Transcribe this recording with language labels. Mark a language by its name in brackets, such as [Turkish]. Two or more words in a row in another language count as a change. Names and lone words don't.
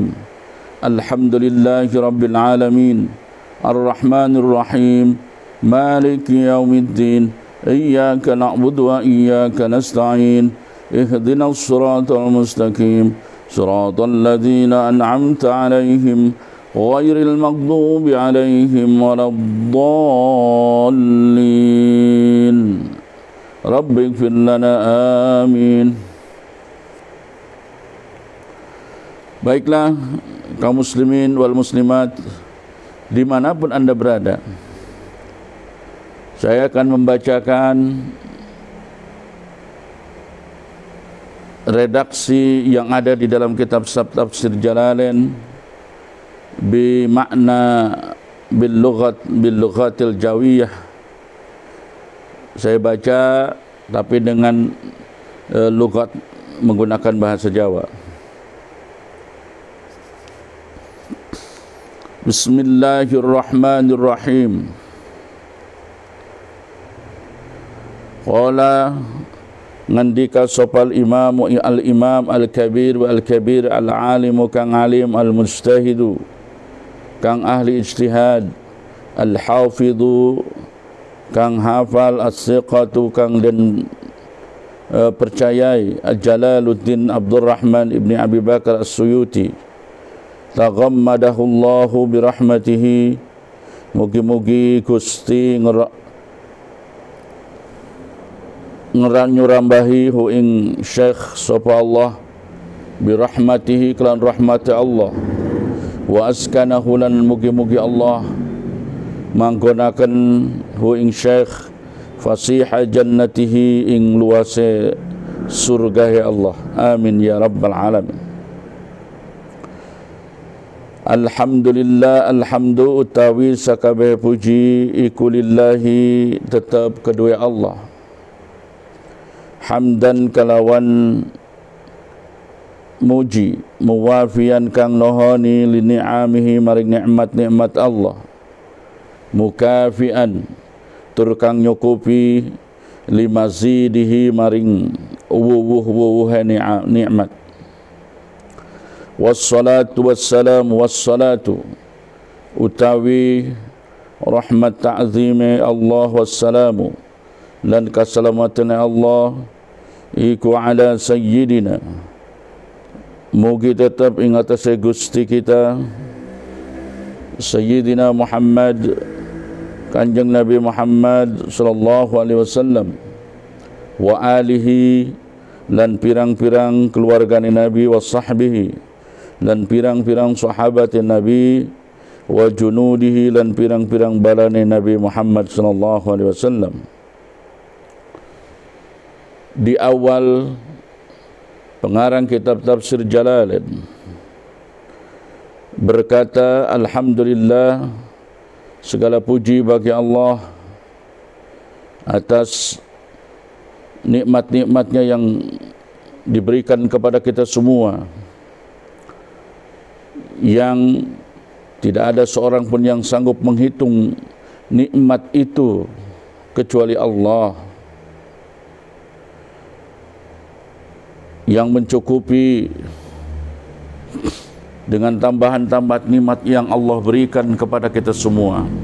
[Arabic] الحمد لله رب العالمين الرحمن الرحيم مالك يوم الدين إياك نعبد وإياك نستعين اهدنا الصراط المستقيم صراط الذين أنعمت عليهم غير المغضوب عليهم ولا الضالين. رب اغفر لنا. آمين. [Indonesian] Baiklah kaum [Arabic] muslimin wal muslimat [Indonesian] dimanapun anda berada, saya akan membacakan redaksi yang ada di dalam kitab Tafsir Jalalain bimakna [Arabic] bil lughatil jawiyah. [Indonesian] Saya baca tapi dengan lughat menggunakan bahasa Jawa. [Arabic] Bismillahirrahmanirrahim. [Javanese] Qala ngandika sopal imam [Arabic] al-imam al-kabir wa al-kabir al-alimu [Javanese] kang alim al-mujtahidu kang ahli ijtihad al-hafidhu kang hafal as-siqatu kang den percayai Jalaluddin Abdurrahman ibni Abi Bakar as-Suyuti [Arabic] taghammadahu Allahu birahmatihi. [Javanese] Mugi-mugi Gusti nyurambahi hu ing Syekh sapa [Arabic] Allah birahmatihi [Javanese] kelan rahmati Allah, [Arabic] wa askanahu [Javanese] lan mugi-mugi Allah manggonaken hu ing Syekh [Arabic] fasiha jannatihi [Javanese] ing luase surga Allah. [Arabic] Amin ya rabbal alamin. [Javanese] Alhamdulillah, alhamdu utawi sakabeh puji iku lillahi tetap kedua Allah. Hamdan kalawan muji, muwafian kang nohoni [Arabic] li ni'amihi [Javanese] maring nikmat-nikmat Allah. Mukafian tur kang nyukupi [Arabic] li mazidihi [Javanese] maring wuwuh-wuwuhe nikmat. [Arabic] Wassalatu wassalamu wassalatu [Javanese] utawi rahmat ta'zimi Allah wassalamu lan kasalamatan Allah iku [Arabic] ala sayyidina [Javanese] mugi tetap ing atase Gusti kita Sayyidina Muhammad Kanjeng Nabi Muhammad [Arabic] sallallahu alaihi wasallam wa alihi [Javanese] lan pirang-pirang keluargane Nabi [Arabic] wa sahbihi [Javanese] dan pirang-pirang sahabat Nabi [Arabic] wa junudihi [Javanese] dan pirang-pirang balane Nabi Muhammad [Arabic] sallallahu alaihi wasallam. [Indonesian] Di awal pengarang kitab Tafsir Jalalain berkata, alhamdulillah, segala puji bagi Allah atas nikmat-nikmatnya yang diberikan kepada kita semua, yang tidak ada seorang pun yang sanggup menghitung nikmat itu kecuali Allah, yang mencukupi dengan tambahan-tambahan nikmat yang Allah berikan kepada kita semua.